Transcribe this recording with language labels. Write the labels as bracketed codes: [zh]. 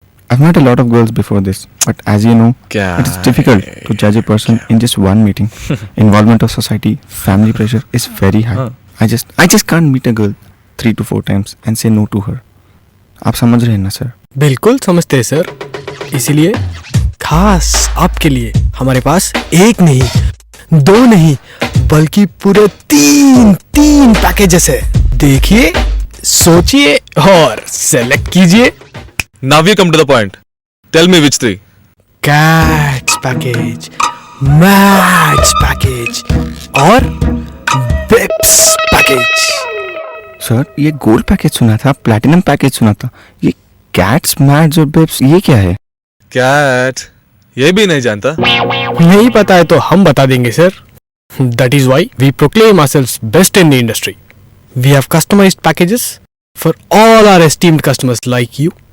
[en] I've met a lot of girls before this, but as you know, it is difficult to judge a person in just one meeting. Involvement of society, family pressure is very high. I just can't meet a girl 3 to 4 times and say no to her. [hi] आप समझ रहे हैं ना sir? बिल्कुल समझते हैं sir, इसीलिए खास आपके लिए हमारे पास एक नहीं, दो नहीं, बल्कि पूरे तीन पैकेजेस है। देखिए, सोचिए और सेलेक्ट कीजिए। [en] Now you come to the point. Tell me which three. [hi] Cats package, mats package और बिप्स पैकेज। सर ये गोल्ड पैकेज सुना था, प्लैटिनम पैकेज सुना था, ये कैट्स मैट्स और बिप्स ये क्या है? Cat. ये भी नहीं जानता. नहीं पता है तो हम बता देंगे sir. [en] That is why we proclaim ourselves best in the industry. We have customized packages for all our esteemed customers like you.